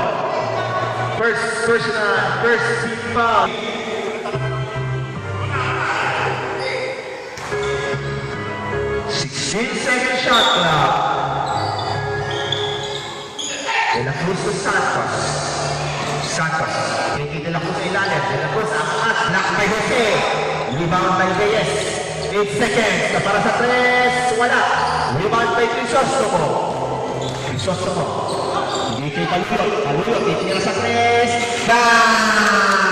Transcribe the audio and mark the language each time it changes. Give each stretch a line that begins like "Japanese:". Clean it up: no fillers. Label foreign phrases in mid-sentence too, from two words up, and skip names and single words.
English: First team foul. 16-second shot clock. De La Cruz to Santos.
Filipino: Santos. Kiki De La Cruz sa ilalim. De La Cruz angat.
English: Knock by Jose. Rebound by Reyes. 8 seconds.
Filipino: Na para sa 3. Wala.
English: Rebound by Crisostomo.
Filipino: Crisostomo. Hindi kay Paluyot. Paluyot. Itinira sa 3. Bang!